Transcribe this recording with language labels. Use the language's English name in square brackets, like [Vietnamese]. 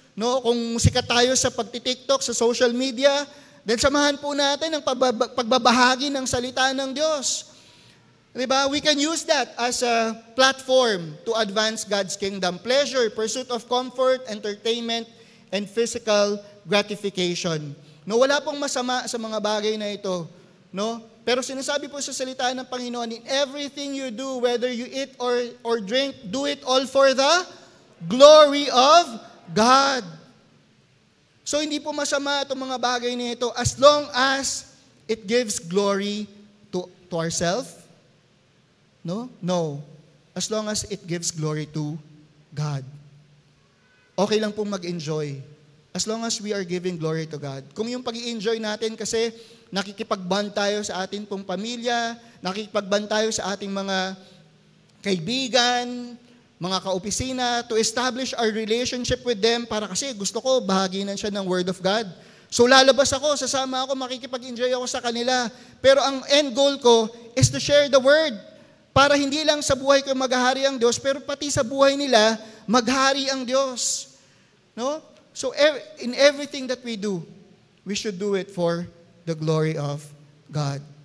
[Filipino] No, kung sikat tayo sa pagti-TikTok, sa social media, then samahan po natin ang pagbabahagi ng salita ng Diyos. Diba? [English] We can use that as a platform to advance God's kingdom. Pleasure, pursuit of comfort, entertainment, and physical gratification. [Filipino] No, wala pong masama sa mga bagay na ito. [English] No? [Filipino] Pero sinasabi po sa salita ng Panginoon, [English] in everything you do, whether you eat or drink, do it all for the glory of God. [Filipino] So hindi po masama itong mga bagay na ito [English] as long as it gives glory to ourselves. [Filipino] No? No. [English] As long as it gives glory to God. [Filipino] Okay lang pong mag-enjoy. [English] As long as we are giving glory to God. [Filipino] Kung yung pag-i-enjoy natin kasi nakikipag-bond tayo sa ating pong pamilya, nakikipag-bond tayo sa ating mga kaibigan, mga kaopisina, [English] to establish our relationship with them [Filipino] para kasi gusto ko, bahaginan siya ng Word of God. So lalabas ako, sasama ako, makikipag-enjoy ako sa kanila. Pero ang end goal ko [English] is to share the Word [Filipino] para hindi lang sa buhay ko maghahari ang Diyos, pero pati sa buhay nila, maghari ang Diyos. No? [English] So in everything that we do, we should do it for the glory of God.